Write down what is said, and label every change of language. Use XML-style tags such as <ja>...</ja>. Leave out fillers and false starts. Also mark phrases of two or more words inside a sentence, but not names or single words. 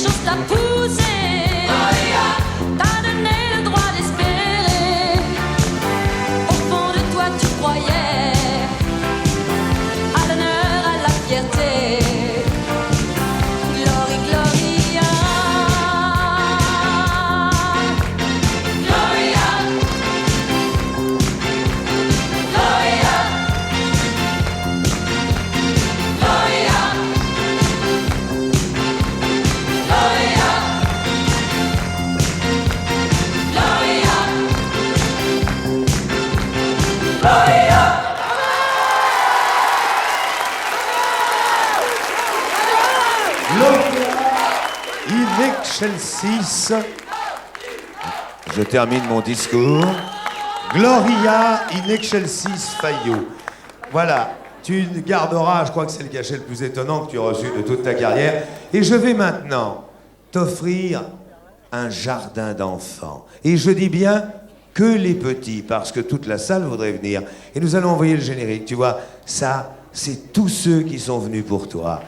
<fr>t'a poussé, t'a donné le droit d'espérer. Au fond de toi tu croyais à l'honneur, à la fierté.</fr> <la>Glory, Gloria, Gloria, Gloria, Gloria, Gloria, Gloria. Gloria in excelsis.</la> <fr>Je termine mon discours.</fr> <la>Gloria in excelsis Fayot.</la> <fr>Voilà, tu garderas, je crois que c'est le cachet le plus étonnant que tu as reçu de toute ta carrière. Et je vais maintenant t'offrir un jardin d'enfants. Et je dis bien que les petits, parce que toute la salle voudrait venir. Et nous allons envoyer le générique, tu vois. Ça, c'est tous ceux qui sont venus pour toi.</fr>